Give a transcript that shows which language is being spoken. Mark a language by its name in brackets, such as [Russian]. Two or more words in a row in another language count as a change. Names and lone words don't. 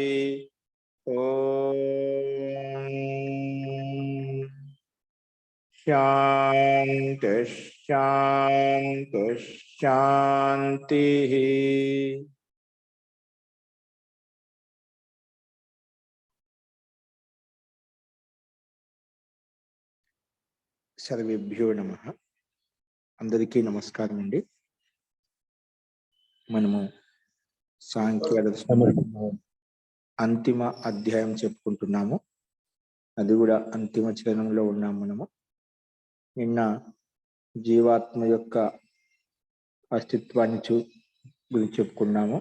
[Sanskrit] ओम शांति शांति शांति। सर्वेभ्यो नमः। [Telugu] అందరికీ నమస్కారం అండీ। మనము సాంఖ్య దర్శనం అంతిమ అధ్యాయం చెప్పుకుంటున్నాము. అది కూడా అంతిమ చరణంలో ఉన్నాం మనము. నిన్న జీవాత్మ యొక్క అస్తిత్వాన్ని గురించి చెప్పుకున్నాము.